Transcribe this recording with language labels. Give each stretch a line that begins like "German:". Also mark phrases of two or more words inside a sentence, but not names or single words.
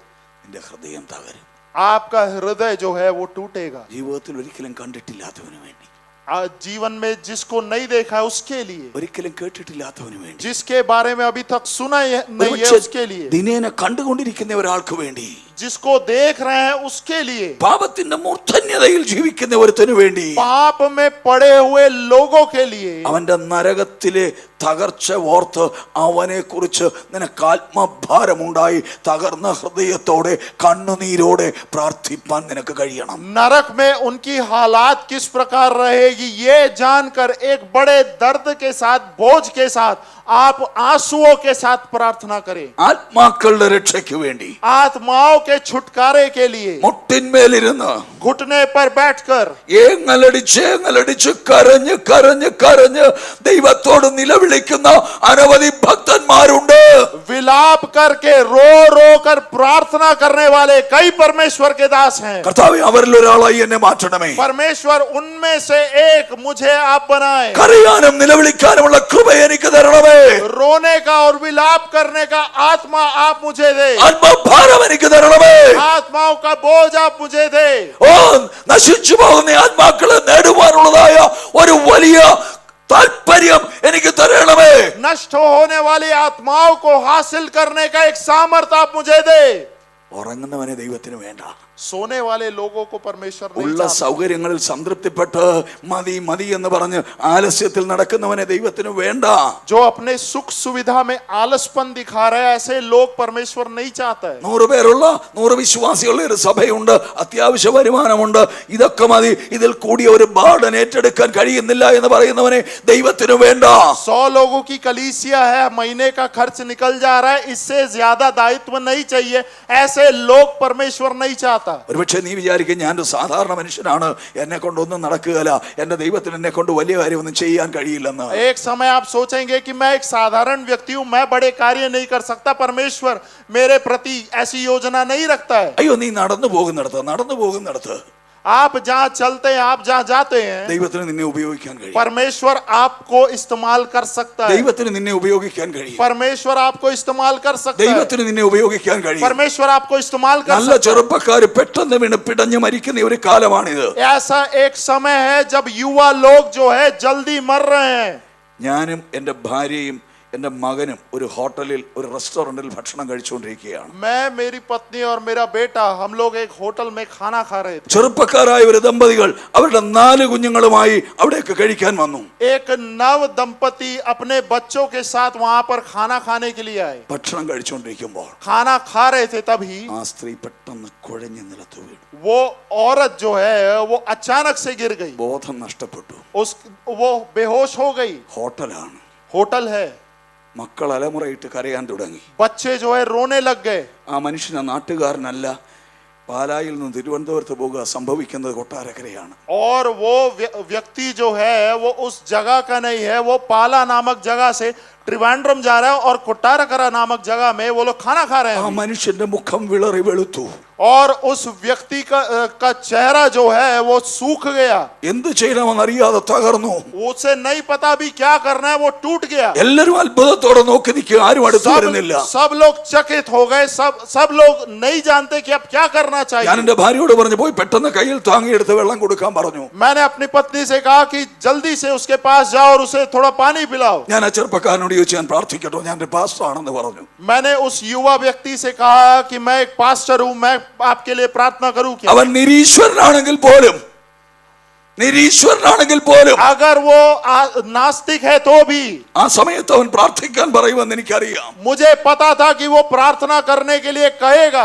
Malayalam: നിന്റെ ഹൃദയം തകരും.
Hindi: आपका हृदय जो है वो टूटेगा।
Malayalam: ജീവിതത്തിൽ ഒരിക്കലും കണ്ടിട്ടില്ലാത്തവന് വേണ്ടി,
Hindi: जीवन में जिसको नहीं देखा है उसके लिए,
Malayalam: ഒരിക്കലും കേട്ടിട്ടില്ലാത്തവന് വേണ്ടി,
Hindi: जिसके बारे में अभी तक सुना नहीं है उसके लिए,
Malayalam: ദിനേന കണ്ടുകൊണ്ടിരിക്കുന്ന ഒരാൾക്ക് വേണ്ടി,
Hindi: जिसको देख रहे हैं उसके लिए,
Malayalam: പാപത്തിന്റെ മൂർധന്യതയിൽ ജീവിക്കുന്ന ഒരുത്തനു വേണ്ടി,
Hindi: पाप में पड़े हुए लोगों के लिए,
Malayalam: അവന്റെ നരകത്തിലെ തകർച്ച ഓർത്ത് അവനെ കുറിച്ച് നിനക്ക് ആത്മഭാരമുണ്ടായി തകർന്ന ഹൃദയത്തോടെ കണ്ണുനീരോടെ പ്രാർത്ഥിപ്പാൻ നിനക്ക് കഴിയണം.
Hindi: नरक में उनकी हालात किस प्रकार रहेगी ये जानकर एक बड़े दर्द के साथ, बोझ के साथ, आप आंसुओं के साथ प्रार्थना करें।
Malayalam: ആത്മാക്കളുടെ രക്ഷയ്ക്ക് വേണ്ടി,
Hindi: आत्माओं के छुटकारे के लिए
Malayalam: മുട്ടിന്മേലിരുന്ന്
Hindi: घुटने पर बैठकर
Malayalam: ഏങ്ങലടിച്ച് കരഞ്ഞ് കരഞ്ഞ് കരഞ്ഞ് ദൈവത്തോട് നിലവിളിക്കുന്ന അനവധി ഭക്തന്മാരുണ്ട്.
Hindi: विलाप करके रो रो कर प्रार्थना करने वाले कई परमेश्वर के दास हैं।
Malayalam: കർത്താവേ, അവരിൽ ഒരാളായി എന്നെ മാറ്റണമേ.
Hindi: परमेश्वर उनमें से एक मुझे आप बनाए।
Malayalam: കരയാനും നിലവിളിക്കാനുമുള്ള കൃപ എനിക്ക് തരണമേ.
Hindi: रोने का और विलाप करने का आत्मा आप मुझे दे।
Malayalam: ആത്മഭാരം എനിക്ക് തരണമേ.
Hindi: आत्माओं का बोझ आप मुझे दे।
Malayalam: ഓ, നശിച്ചു പോകുന്ന ആത്മാക്കളെ നേടുവാനുള്ളതായ ഒരു വലിയ താല്പര്യം എനിക്ക് തരണമേ.
Hindi: नष्ट होने वाली आत्माओं को हासिल करने का एक सामर्थ्य आप मुझे दे।
Malayalam: ഉറങ്ങുന്നവനെ ദൈവത്തിന് വേണ്ട.
Hindi: सोने वाले लोगों को परमेश्वर नहीं
Malayalam: ഉള്ള
Hindi: चाहता।
Malayalam: സൗകര്യങ്ങളിൽ സംതൃപ്തിപ്പെട്ട് മതി മതി എന്ന് പറഞ്ഞ് ആലസ്യത്തിൽ നടക്കുന്നവനെ ദൈവത്തിന് വേണ്ട.
Hindi: जो अपने सुख सुविधा में आलसपन दिखा रहे हैं ऐसे लोग परमेश्वर नहीं चाहता है।
Malayalam: 100 പേരുള്ള 100 വിശ്വാസികളുടെ ഒരു സഭയുണ്ട്, അത്യാവശ്യ വരുമാനമുണ്ട്, ഇതൊക്കെ മതി, ഇതിൽ കൂടിയ ഒരു ബാർഡൻ ഏറ്റെടുക്കാൻ കഴിയുന്നില്ല എന്ന് പറയുന്നവനെ ദൈവത്തിന് വേണ്ട.
Hindi: 100 लोगों की कलीसिया है, महीने का खर्च निकल जा रहा है, इससे ज्यादा दायित्व नहीं चाहिए, ऐसे लोग परमेश्वर नहीं चाहता।
Malayalam: ഒരുപക്ഷെ നീ വിചാരിക്കും ഞാൻ ഒരു സാധാരണ മനുഷ്യനാണ്, എന്നെ കൊണ്ടൊന്നും നടക്കുകയില്ല, എന്റെ ദൈവത്തിന് എന്നെ കൊണ്ട് വലിയ കാര്യമൊന്നും ചെയ്യാൻ കഴിയില്ലെന്ന്.
Hindi: एक समय आप सोचेंगे कि मैं एक साधारण व्यक्ति हूं, मैं बड़े कार्य नहीं कर सकता, परमेश्वर मेरे प्रति ऐसी योजना नहीं रखता है।
Malayalam: അയ്യോ, നീ നടന്നു പോകുന്നിടത്ത്
Hindi: आप जहां चलते हैं, आप जहां जाते हैं,
Malayalam: ദൈവത്തിന് നിന്നെ ഉപയോഗിക്കാൻ കഴിയും.
Hindi: परमेश्वर आपको इस्तेमाल कर सकता है।
Malayalam: ദൈവത്തിന് നിന്നെ ഉപയോഗിക്കാൻ കഴിയും.
Hindi: परमेश्वर आपको इस्तेमाल कर सकता है।
Malayalam: ദൈവത്തിന് നിന്നെ ഉപയോഗിക്കാൻ കഴിയും.
Hindi: परमेश्वर आपको इस्तेमाल कर
Malayalam: നല്ല
Hindi: सकता
Malayalam: ചെറുപ്പക്കാര് പെട്ടെന്ന് വീണ് പിടഞ്ഞു മരിക്കുന്ന ഒരു കാലമാണിത്.
Hindi: है। ऐसा एक समय है जब युवा लोग जो है जल्दी मर रहे हैं।
Malayalam: ഞാനും എൻ്റെ ഭാര്യയും എൻ്റെ മകനും ഒരു ഹോട്ടലിൽ, ഒരു റെസ്റ്റോറന്റിൽ ഭക്ഷണം കഴിച്ചുകൊണ്ടിരിക്കുകയാണ്.
Hindi: मैं, मेरी पत्नी और मेरा बेटा, हम लोग एक होटल में खाना खा रहे थे।
Malayalam: ചെറുപ്പക്കാരായ ഒരു ദമ്പതികൾ അവരുടെ 4 കുഞ്ഞുങ്ങളുമായി അവിടേക്ക് കഴിക്കാൻ വന്നു.
Hindi: एक नव दंपति अपने बच्चों के साथ वहां पर खाना खाने के लिए आए।
Malayalam: ഭക്ഷണം കഴിച്ചുകൊണ്ടിരിക്കുമ്പോൾ
Hindi: खाना खा रहे थे तभी
Malayalam: ആ സ്ത്രീ പെട്ടെന്ന് കുഴഞ്ഞു നിലത്ത് വീണു.
Hindi: वो औरत जो है वो अचानक से गिर गई,
Malayalam: ബോധം നഷ്ടപ്പെട്ടു.
Hindi: वो बेहोश हो गई।
Malayalam: ഹോട്ടലാണ്.
Hindi: होटल है,
Malayalam: മക്കൾ അലമുറയിട്ട് കരയാൻ തുടങ്ങി.
Hindi: बच्चे जो है रोने लग गए।
Malayalam: ആ മനുഷ്യൻ നാട്ടുകാരനല്ല, പാലായിൽ നിന്ന് തിരുവനന്തപുരത്ത് പോകുക, സംഭവിക്കുന്നത് കൊട്ടാരക്കരയാണ്.
Hindi: और वो व्यक्ति जो है वो उस जगह का नहीं है, वो पाला नामक जगह से त्रिवेंद्रम जा रहा है और कोट्टारकरा नामक जगह में वो लोग खाना खा रहे
Malayalam: ആ
Hindi: हैं।
Malayalam: മനുഷ്യന്റെ മുഖം വിളറി വെളുത്തു.
Hindi: और उस व्यक्ति का चेहरा जो है वो सूख गया।
Malayalam: എന്ത് ചെയ്യണമെന്നറിയാതെ തകർന്നു.
Hindi: उसे नहीं पता भी क्या करना है, वो टूट गया।
Malayalam: എല്ലാരും അത്ഭുതത്തോടെ നോക്കി നിൽക്കുക, ആരും അടുത്ത് വരുന്നില്ല.
Hindi: सब लोग चकित हो गए, सब लोग नहीं जानते कि अब क्या करना
Malayalam: ഞാൻ
Hindi: चाहिए।
Malayalam: എന്റെ ഭാര്യയോട് പറഞ്ഞു, പോയി പെട്ടെന്ന് കയ്യിൽ താങ്ങിയെടുത്ത് വെള്ളം കൊടുക്കാൻ പറഞ്ഞു.
Hindi: मैंने अपनी पत्नी से कहा कि जल्दी से उसके पास जाओ और उसे थोड़ा पानी पिलाओ।
Malayalam: ഞാൻ ആ ചെറുപ്പക്കാരനോട് ചോദിച്ചു, ഞാൻ പ്രാർത്ഥിക്കട്ടോ, ഞാൻ ഒരു പാസ്റ്റർ ആണെന്ന് പറഞ്ഞു.
Hindi: मैंने उस युवा व्यक्ति से कहा कि मैं एक पास्टर हूं, मैं आपके लिए प्रार्थना करूं क्या?
Malayalam: അവൻ നിരീശ്വരനാണെങ്കിൽ പോലും
Hindi: अगर वो नास्तिक है तो भी
Malayalam: ആ സമയത്ത് അവൻ പ്രാർത്ഥിക്കാൻ പറയുമെന്ന് എനിക്കറിയാം.
Hindi: मुझे पता था कि वो प्रार्थना करने के लिए कहेगा।